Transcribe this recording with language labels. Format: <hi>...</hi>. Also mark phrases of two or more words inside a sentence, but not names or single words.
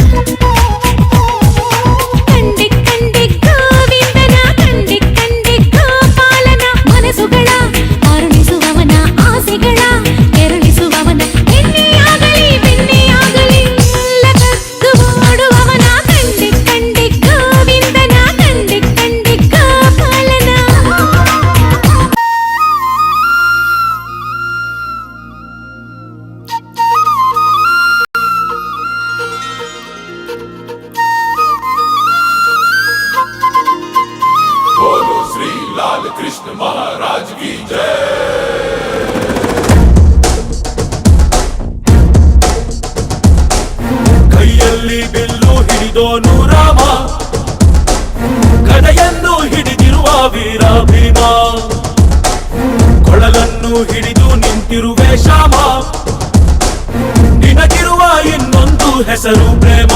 <kn>ಕಂಡೆ ಕಂಡೆ ಗೋವಿಂದನ ಕಂಡೆ ಕಂಡೆ ಗೋಪಾಲನ ಮನಸ್ಸುಗಳ ಅರುಣಿಸುವವನ ಆಸೆಗಳ ಕೆರಳಿಸುವವನ ಎಣ್ಣೆಯಾಗಲಿ ಬೆಣ್ಣೆಯಾಗಲಿ ಎಲ್ಲ ಕದ್ದು ಓಡುವವನ ಕಂಡೆ ಕಂಡೆ ಗೋವಿಂದನ ಕಂಡೆ ಕಂಡೆ ಗೋಪಾಲನ</kn> <hi>बोलो श्री लाल कृष्ण महाराज की जय।</hi> <kn>ಕೈಯಲ್ಲಿ ಬಿಲ್ಲು ಹಿಡಿದೋನು ರಾಮ, ಗದೆಯನ್ನು ಹಿಡಿದಿರುವ ವೀರ ಭೀಮ, ಕೊಳಲನ್ನು ಹಿಡಿದು ನಿಂತಿರುವೆ ಶ್ಯಾಮ, ನಿನಗಿರುವ ಇನ್ನೊಂದು ಹೆಸರು ಪ್ರೇಮ.</kn>